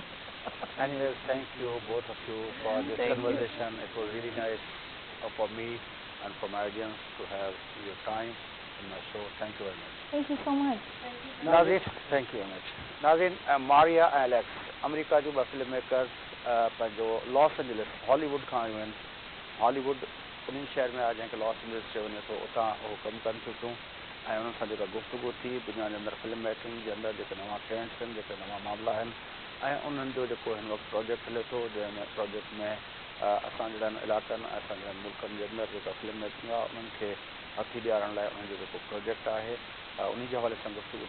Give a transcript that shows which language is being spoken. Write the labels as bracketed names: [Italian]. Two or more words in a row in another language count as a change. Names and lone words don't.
[English] Anyways, thank you, both of you, for this conversation. It was really nice for me and for my audience to have your time in my show. Thank you very much. Thank you so much. Nazrin, thank you very much. [Sindhi] Nazrin, Maria and Alex, America जो [English] film makers [Sindhi] पंहिंजो लॉस एंजलिस हॉलीवुड खां आयूं आहिनि. हॉलीवुड उन्हनि शहर में आहे जंहिंखे लॉस एंजलिस चयो वञे थो. उतां उहो कमु कनि थियूं ऐं उन्हनि सां जेका गुफ़्तगू थी दुनिया जे अंदरि [English] film making [Sindhi] जे अंदरि जेके नवां ट्रेंड्स आहिनि, जेके नवां मामला आहिनि ऐं उन्हनि जो जेको हिन वक़्तु प्रोजेक्ट हले थो, जंहिं प्रोजेक्ट में असां जहिड़नि इलाइक़नि असां जहिड़नि मुल्कनि जे अंदरि जेका [English] film making [Sindhi] आहे उन्हनि खे हथी ॾियारण लाइ उन्हनि जो जेको प्रोजेक्ट आहे उन जे हवाले सां गुफ़्तगू थी.